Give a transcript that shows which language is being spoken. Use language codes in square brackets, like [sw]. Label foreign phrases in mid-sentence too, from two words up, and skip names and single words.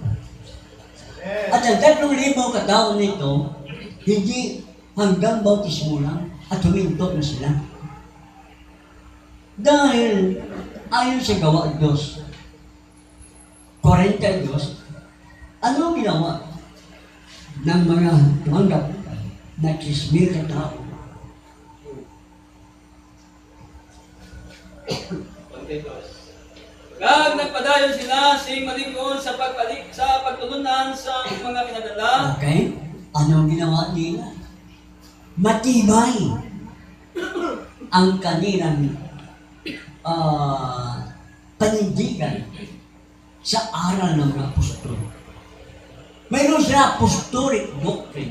[tl] At ang 3,000 katao nito, hindi hanggang bautismo lang at huminto na sila. Dahil ayon sa gawa Diyos, 42, ano ginawa ng mga tumanggap na 10,000 katao? [hil] Kag nagpadayon sila sing malingon sa pagtulunan sa mga pinadala. [tl] Okay? Anong ginawa nila? Matibay ang kanilang panindigan sa aral ng mga apostol. Mayroon sila [en] apostolic doctrine.